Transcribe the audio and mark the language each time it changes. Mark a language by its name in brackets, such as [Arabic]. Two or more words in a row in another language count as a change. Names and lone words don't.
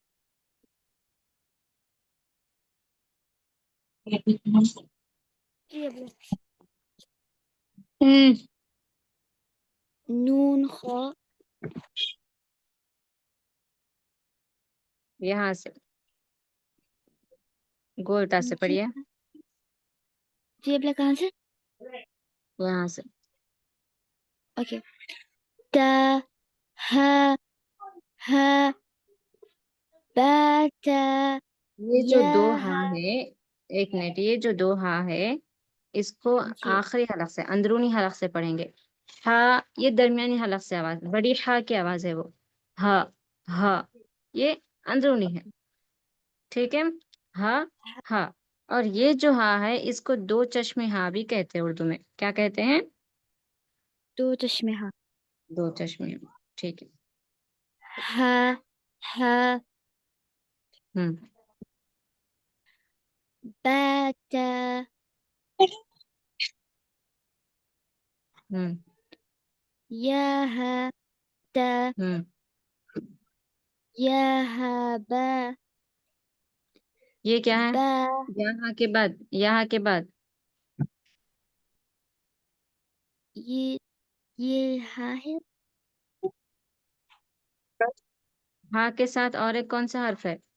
[Urdu] نون خا یہاں سے گولٹا سے پڑھیے. جی ابلا کہاں سے؟ یہاں سے اوکے. تا ہا ہا با تا یہ جو یا دو ہاں ہے، ایک منٹ، یہ جو دو ہاں ہے اس کو جی آخری حلق سے، اندرونی حلق سے پڑھیں گے. ہا یہ درمیانی حلق سے آواز، بڑی ہا کی آواز ہے وہ. ہا ہا یہ اندرونی ہے. ٹھیک ہے، ہا ہا. اور یہ جو ہا ہے اس کو دو چشمے ہا بھی کہتے ہیں، اردو میں کیا کہتے ہیں؟ دو چشمے ہا. دو چشمے. ٹھیک ہے. ہا ہا با تا یا ہا تا یا ہا با یہ کیا ہے؟ با یہاں کے بعد، یہاں کے بعد یہ ہا ہے. ہاں کے ساتھ اور ایک کون سا حرف ہے؟